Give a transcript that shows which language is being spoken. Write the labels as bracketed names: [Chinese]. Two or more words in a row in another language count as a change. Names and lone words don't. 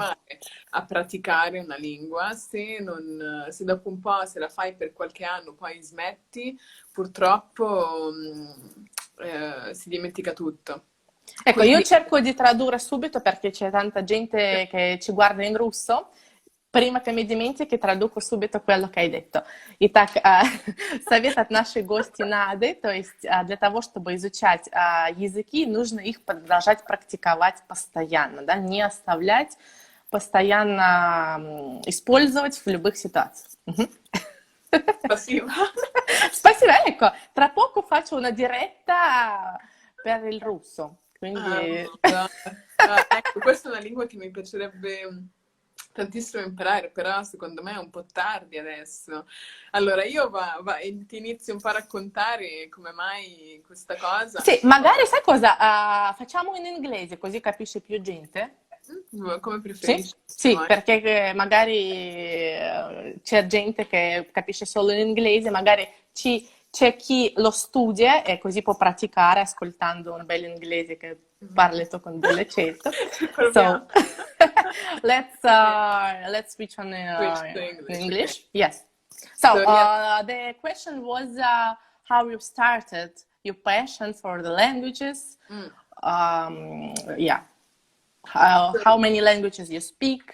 [Italian] continuare a praticare una lingua, se dopo un po', se la fai per qualche anno, poi smetti, purtroppo si dimentica tutto. Ecco, io Quindi, cerco di tradurre subito perché c'è tanta gente che ci guarda in russo. Prima che mi dimentichi, traduco subito quello que ai detto. [Russian] Итак, совет от нашей гости Нады, то есть для того, чтобы изучать языки, нужно их продолжать практиковать постоянно, да, не оставлять, постоянно использовать в любых ситуациях. Мгм. [Italian] passiva. [Russian] Spasibo, [Italian] ecco, tra poco faccio una diretta per il russo, quindi... Madonna. Ecco, questa è una lingua che mi piacerebbe tantissimo imparare, però secondo me è un po' tardi adesso. Allora, ti inizio un po' a raccontare come mai questa cosa. Sì, magari sai cosa? Facciamo in inglese così capisce più gente? Come Sì? preferisci. Sì, perché magari c'è gente che capisce solo l'inglese, magari c'è chi lo studia e così può praticare ascoltando un bel inglese che parli tu con dell'accento. Proviamo. [English] So, let's switch on Switch to English, English. okay. Yes. So, So, yeah. the question was how you started your passion for the languages. Yeah. How many languages you speak?